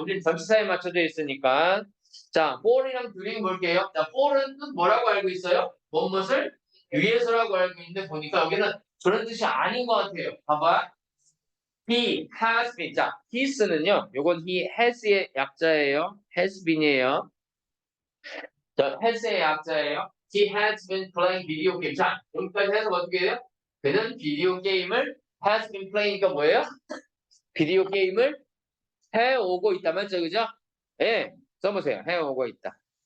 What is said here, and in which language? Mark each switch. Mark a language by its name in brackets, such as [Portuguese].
[Korean] 우리는 전치사에 맞춰져 있으니까. 자, for이랑 during 볼게요. 자, for은 뜻 뭐라고 알고 있어요? 무엇을? 위해서라고 알고 있는데 보니까 여기는 그런 뜻이 아닌 것 같아요. 봐봐. [English] He has been. 자, his는요. [Korean] 요건 he has의 약자예요. has been이에요. 자, has의 약자예요. [English] He has been playing video game. [Korean] 자, 여기까지 해서 어떻게 해요? 그는 비디오 게임을 [English] has been playing [Korean] 가 뭐예요? 비디오 게임을 해오고 있다. 맞죠? 그죠? 예. 써보세요. 해오고 있다.